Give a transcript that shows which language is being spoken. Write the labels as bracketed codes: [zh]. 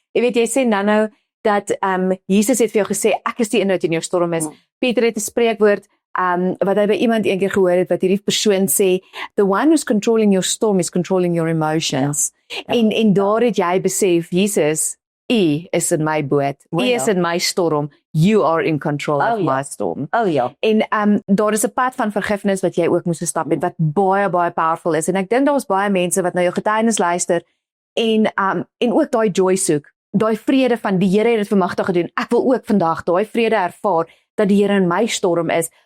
[af] Jy weet, jy sê nou dat Jesus het vir jou gesê, ek is die een wat in jou storm is. Pieter het 'n spreekwoord wat hy by iemand eendag gehoor het, wat hierdie persoon sê, [en] the one who's controlling your storm is controlling your emotions. [af] En daar het jy besef, Jesus, U is in my boot. U is in my storm. [en] You are in control of my storm. [af] Oh ja. En daar is 'n pad van vergifnis wat jy ook moes stap het, wat baie powerful is. En ek dink daar's baie mense wat nou jou getuienis luister en ook daai joy soek. Daai vrede van die Here het dit vanmiddag gedoen. Ek wil ook vandag daai vrede ervaar dat die Here in my storm is.